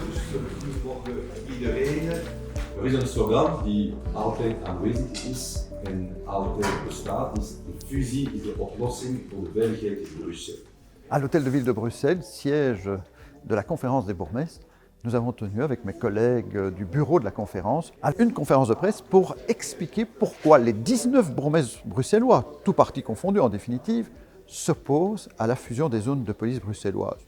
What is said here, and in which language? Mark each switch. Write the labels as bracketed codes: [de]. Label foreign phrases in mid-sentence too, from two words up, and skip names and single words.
[nl] Goedemorgen iedereen. Er is een slogan die altijd aanwezig is en altijd bestaat. De fusie is de oplossing voor de veiligheid in Bruxelles. [fr] À l'hôtel de ville de Bruxelles, siège de la conférence des bourgmestres, nous avons tenu avec mes collègues du bureau de la conférence une conférence de presse pour expliquer pourquoi les 19 bourgmestres bruxellois, tous partis confondus en définitive, s'opposent à la fusion des zones de police bruxelloises.